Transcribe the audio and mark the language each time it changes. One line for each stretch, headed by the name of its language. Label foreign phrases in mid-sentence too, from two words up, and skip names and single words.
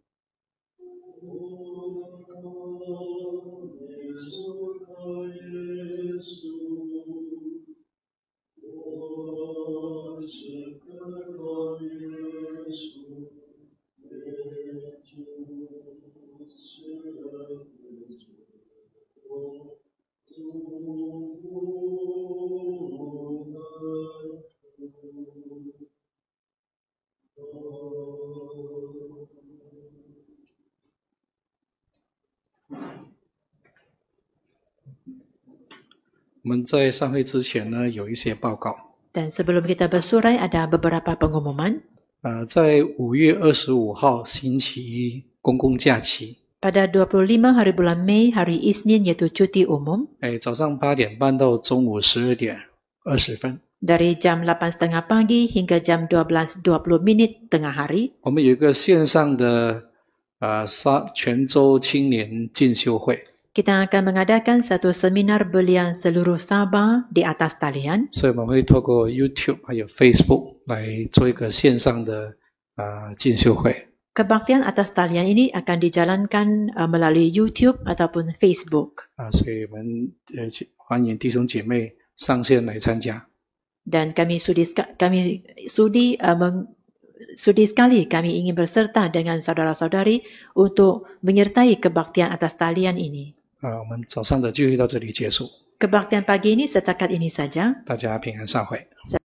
Chinese: 我靠耶稣，靠耶稣，我时刻靠耶稣，耶稣是人不足，我祝福本苦。我们在上会之前呢，有一些报告。
Malay: Dan sebelum kita bersurai, ada beberapa pengumuman.
Chinese: 在5月25号星期一公共假期，
Malay: Pada 25 hari bulan Mei, hari Isnin iaitu cuti umum,
Chinese: 早上8点半到中午12点20分，
Malay: dari jam 8.30 pagi hingga jam 12.20 minit tengah hari,
Chinese: 我们有一个线上的泉州青年进修会，
Malay: kita akan mengadakan satu seminar belian seluruh Sabah di atas talian.
Chinese: 所以我们会透过 YouTube 还有 Facebook 来做一个线上的进修会。
Malay: Kebaktian atas talian ini akan dijalankan melalui YouTube ataupun Facebook.
Chinese: 所以我们欢迎弟兄姐妹上线来参加。
Malay: Dan kami sudi sekali kami ingin berserta dengan saudara-saudari untuk menyertai kebaktian atas talian ini.
Chinese: 我们早上的聚会到这里结束，
Malay: Kebaktian pagi ini setakat ini saja.
Chinese: 大家平安上会。